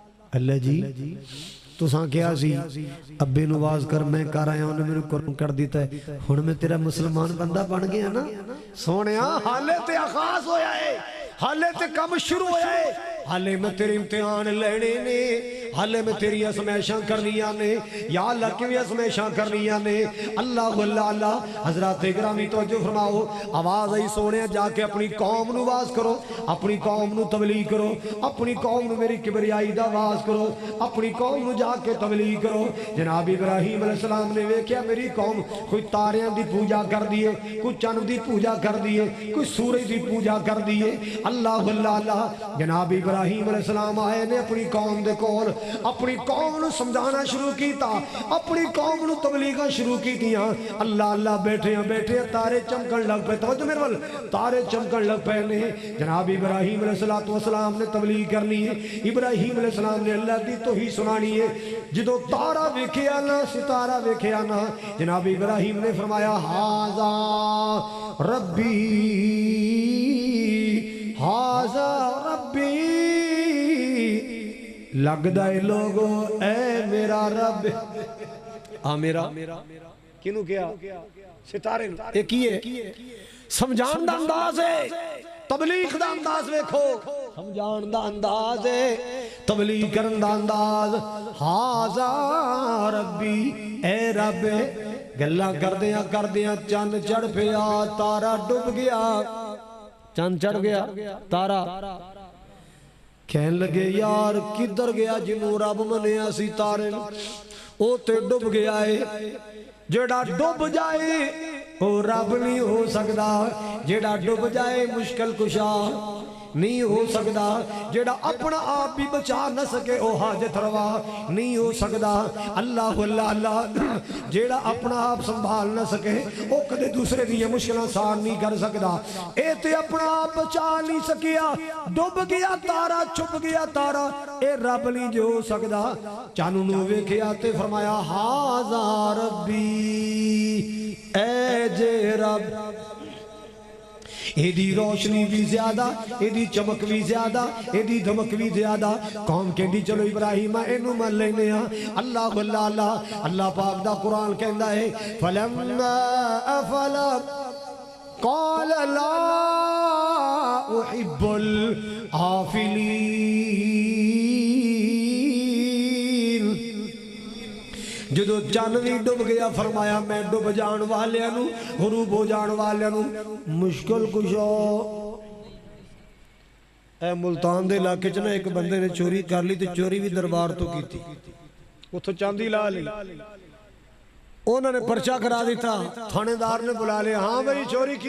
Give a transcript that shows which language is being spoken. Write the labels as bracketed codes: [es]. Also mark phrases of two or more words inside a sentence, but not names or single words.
[pa] اللہ جی تساں کیا سی ابے نو واز کر میں کر آیا انہیں میرے قرآن کر دیتا ہے ہن میں تیرا مسلمان بندہ بن گیا نا سونیا حالے تے آغاز ہویا ہے حالے تے کم شروع ہویا ہے حالے میں تیرے امتحان لینے نے حالے میں تیری اسمیشاں کرنیاں نے یا اللہ کی بھی اسمیشاں کرنیاں نے اللہ اللہ حضرات اکرامی توجہ فرماؤ آواز آئی سونے جا کے اپنی قوم نو واز کرو اپنی قوم نو تبلیغ کرو اپنی قوم نو میری کبریائی دا واز کرو اپنی قوم نو جا کے تبلیغ کرو جناب ابراہیم علیہ السلام نے ویکھیا میری قوم کوئی تاریاں دی پوجا کر دیئے کوئی چند دی پوجا کر دیئے کوئی سورج دی پوجا کر دیئے اللہ اللہ جناب ابراہیم علیہ السلام آئے نے اپنی قوم دے کول اپنی قوم نو سمجھانا شروع کیتا اپنی قوم نو تبلیغاں شروع کیتیاں اللہ اللہ بیٹھے تارے چمکن لگ پہ توجہ میرے ول تارے چمکن لگ پہ نے جناب ابراہیم علیہ السلام نے تبلیغ کرنی ہے ابراہیم علیہ السلام نے اللہ دی توحید سنانی ہے جدو تارا ویکھیا نا ستارہ ویکھیا نا جناب ابراہیم نے فرمایا [ar] ہاذا ربی ہاذا ربی [pa] لگ دائے لوگو اے میرا رب میرا کنو کیا ستارے ایک ہی ہے سمجھان دا انداز ہے تبلیغ دا انداز ویکھو سمجھان دا انداز ہے تبلیغ کرن دا انداز [ar] ہاذا ربی [pa] اے رب گلہ کر دیاں چند چڑھ پیا تارا ڈب گیا چند چڑھ گیا تارا کہن لگے یار کدھر گیا جنوں رب منیا سی تارے او تے ڈب گیا ہے جیڑا ڈب جائے او رب نہیں ہو سکدا جیڑا ڈب جائے مشکل کشا نہیں ہو سکدا جیڑا اپنا آپ بھی بچا نہ سکے او حاجت روا نہیں ہو سکدا اللہ اللہ اللہ جیڑا اپنا آپ سنبھال نہ سکے او کدے دوسرے دیئے مشکلیں سان نہیں کر سکدا اے تے اپنا آپ بچا نہیں سکیا ڈب گیا تارا چھپ گیا تارا اے رب نہیں جو ہو سکدا چانو نو ویکھیا تے فرمایا [ar] ہاذا ربی [pa] اے جے رب ایدی روشنی بھی زیادہ ایدی چمک بھی زیادہ ایدی دھمک بھی زیادہ قوم کہندی چلو ابراہیم اینو من لینے ہاں اللہ اللہ اللہ اللہ پاک دا قرآن کہندا ہے [ar] فَلَمَّا أَفَلَ قَالَ لَا أُحِبُّ [pa] الْآفِلِينَ جدو چانوی ڈب گیا فرمایا میں ڈب جان والے نو غروب ہو جان والے نو مشکل کشو [ur] اے ملتان دے علاقے چنا ایک بندے نے چوری کر لی تو چوری بھی دربار تو کی تھی وہ تو چاندی لا لی انہوں نے پرچہ کرا دیتا تھانے دار نے بلا لیا ہاں بھئی چوری کی